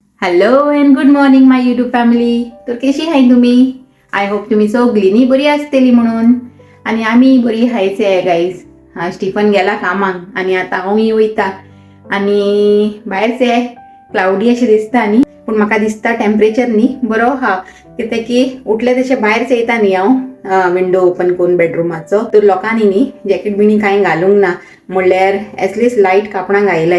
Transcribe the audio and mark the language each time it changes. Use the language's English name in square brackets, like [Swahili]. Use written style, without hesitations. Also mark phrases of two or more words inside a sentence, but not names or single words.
[English] Hello and good morning my YouTube family. [Konkani] तर कशी आहे तुम्ही? [English] I hope [Konkani] तुम्ही सगळींनी बरी असतेली म्हणून. आणि आम्ही बरी हायचे आहे गाईज. हा स्टीफन गेला कामाक आणि आता हांवूय वयता आणि भायरचे क्लाउडी अशें दिसता न्ही, पूण म्हाका दिसता टेम्परेचर न्ही बरो हा, कित्याक की उठले तशें भायर येता न्ही हांव विंडो ओपन करून बेडरूमाचो. तर लोकांनी न्ही जॅकेट बिणी कांय घालूंक ना, म्हणल्यार एटलीस्ट लायट कापडां घायलाय.